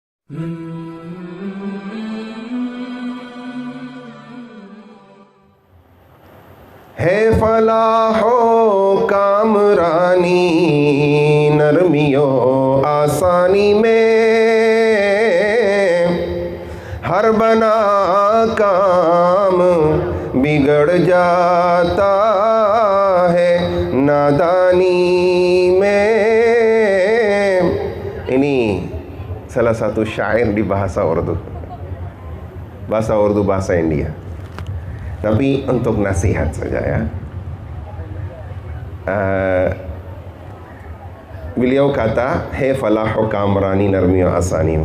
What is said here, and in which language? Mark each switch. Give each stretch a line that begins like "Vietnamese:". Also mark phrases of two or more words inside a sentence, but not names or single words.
Urdu: ہے فلاح و کامرانی نرمی و آسانی میں، ہر بنا کام بگڑ جاتا ہے نادانی میں.
Indonesian: Ini salah satu syair di bahasa Urdu. Bahasa Urdu, bahasa India. Tapi untuk nasihat saja ya. Beliau kata,
Urdu: "ہے فلاح و کامرانی نرمی و آسانی."